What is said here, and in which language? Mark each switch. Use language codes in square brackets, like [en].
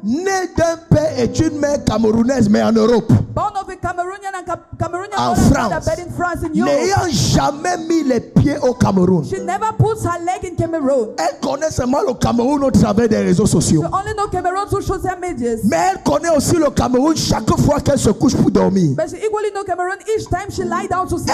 [fr] née d'un père et d'une mère camerounaise, mais en Europe, [en] born of a Cameroonian and Cameroonian [fr] En [en] mother and [fr] France. [en] father, but in France, in Europe. [fr] n'ayant jamais mis les pieds au Cameroun. [en] She never puts her leg in Cameroon. [fr] Elle connaît seulement le Cameroun au travers des réseaux sociaux. [en] You only know Cameroon through social media. [fr] Mais elle connaît aussi le Cameroun chaque fois qu'elle se couche pour dormir. [en] But she equally know Cameroon each time she lie down to sleep.